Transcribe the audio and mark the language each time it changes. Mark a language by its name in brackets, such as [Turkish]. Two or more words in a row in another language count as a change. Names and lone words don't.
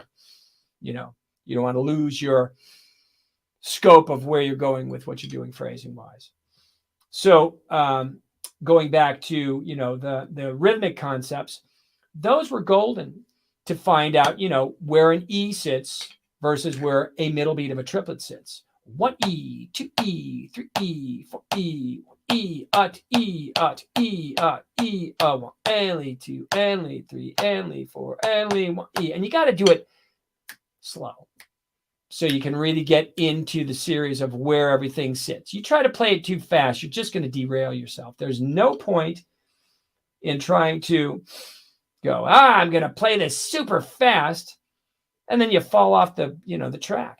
[English] You know, you don't want to lose your scope of where you're going with what you're doing phrasing wise. So going back to, you know, the rhythmic concepts, those were golden to find out, you know, where an E sits versus where a middle beat of a triplet sits. 1E, 2E, 3E, 4E, E, ut, E, ut, E, ut, E, 1, and Lee 2, and Lee 3, and Lee 4, and Lee 1, E. And you got to do it slow so you can really get into the series of where everything sits. You try to play it too fast, you're just going to derail yourself. There's no point in trying to go, I'm going to play this super fast, and then you fall off the, you know, the track.